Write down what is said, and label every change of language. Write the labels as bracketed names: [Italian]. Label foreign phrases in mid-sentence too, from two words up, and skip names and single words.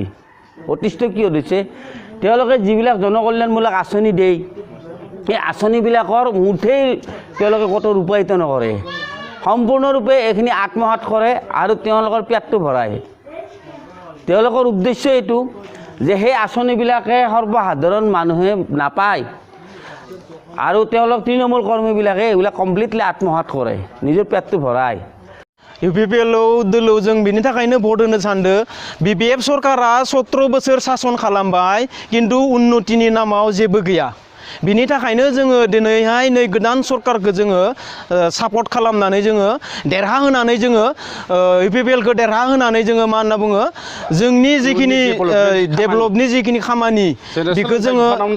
[Assamese] অতিষ্ঠ কি হৈছে, তেওঁলোকে যিবিলাক জনকল্যাণমূলক আঁচনি দিয়ে, এই আঁচনিবিলাকৰ মুঠেই তেওঁলোকে ক'তো ৰূপায়িত নকৰে, সম্পূৰ্ণৰূপে এইখিনি আত্মসাৎ কৰে আৰু তেওঁলোকৰ পেটটো ভৰায়। তেওঁলোকৰ উদ্দেশ্য এইটো যে সেই আঁচনিবিলাকে সৰ্বসাধাৰণ মানুহে নাপায় আৰু তেওঁলোক তৃণমূল কৰ্মীবিলাকে এইবিলাক কমপ্লিটলি আত্মসাৎ কৰে, নিজৰ পেটটো ভৰায়। [Bodo] UPPL दोलोव जों बिनि थाखायनो भट होनो सानदो BPF सरकारा 17 बोसोर सासन खालामबाय किन्तु उन्नतिनि नामाव जेबो गैया बिनि थाखायनो जोङो दिनैहाय नै गोदान सरकारखौ जोङो सापर्ट खालामनानै जोङो देरहा होनानै जोङो UPPL खौ देरहा होनानै जोङो मा होनना बुङो जोंनि जिखिनि डेभेलपनि जिखिनि खामानि बेखौ जोङो